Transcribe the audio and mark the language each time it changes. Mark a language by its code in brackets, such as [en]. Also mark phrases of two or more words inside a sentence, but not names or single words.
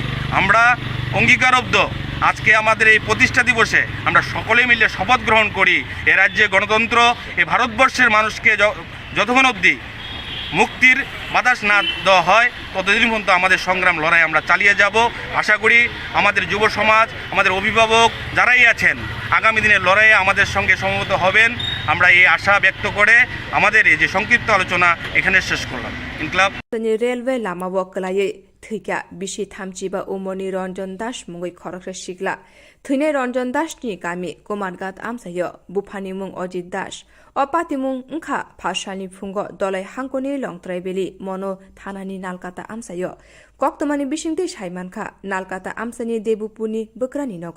[bn] আমরা অঙ্গীকারবদ্ধ আজকে আমাদের এই প্রতিষ্ঠা দিবসে আমরা সকলে মিলে শপথ গ্রহণ করি, এ রাজ্যে গণতন্ত্র এ ভারতবর্ষের মানুষকে যতক্ষণ অবধি মুক্তির বাতাস না দেওয়া হয় ততদিন পর্যন্ত আমাদের সংগ্রাম লড়াই আমরা চালিয়ে যাব। আশা করি আমাদের যুব সমাজ, আমাদের অভিভাবক যারাই আছেন আগামী দিনের লড়াইয়ে আমাদের সঙ্গে সমবেত হবেন। আমরা এই আশা ব্যক্ত করে আমাদের এই যে সংক্ষিপ্ত আলোচনা এখানে শেষ করলাম। ইনকলাব [trp] रेलवे लामा वकलायै थैका बिसि थामजिबा उमरनि रन्जन दास मुङै खरकसा सिग्ला थैनाय रन्जन दासनि गामि कुमारघाट आमसायो बुफानि मुं अजित दास अपाति मुं ओंखा फासानि फुंग दलाय हांकनि लंथ्रायबेलि मनो थानानि नालकाता आमसायो कक्तमानि बिसिंथि साइमानखा नालकाता आमसानि देबुपुनि बोक्रानि नग